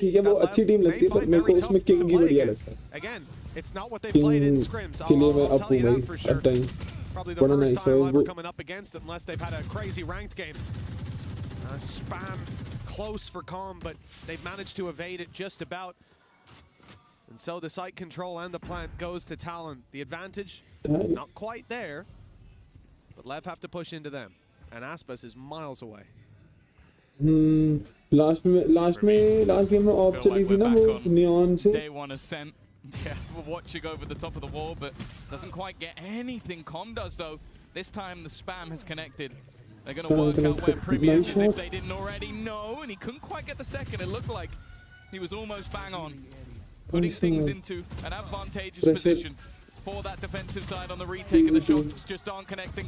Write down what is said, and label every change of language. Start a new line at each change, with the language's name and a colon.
Hindi: ठीक है वो अच्छी टीम लगती है, पर मेरे को उसमें किंग ही बढ़िया लगता है.
English: Again, it's not what they played in scrims. I'll tell you that for sure. Probably the first time ever coming up against it, unless they've had a crazy ranked game. Spam close for Calm, but they've managed to evade it just about. And so the site control and the plant goes to Talon. The advantage, not quite there, but Lev have to push into them. and Aspas is miles away.
Hindi: Last game में of चली थी ना वो neon से.
English: Day one ascent. Yeah, we're watching over the top of the wall, but doesn't quite get anything. Com does though. This time the spam has connected. They're going to work out where Premier is if they didn't already know, and he couldn't quite get the second. It looked like he was almost bang on, putting things into an advantageous position for that defensive side on the retake, and the shots just aren't connecting.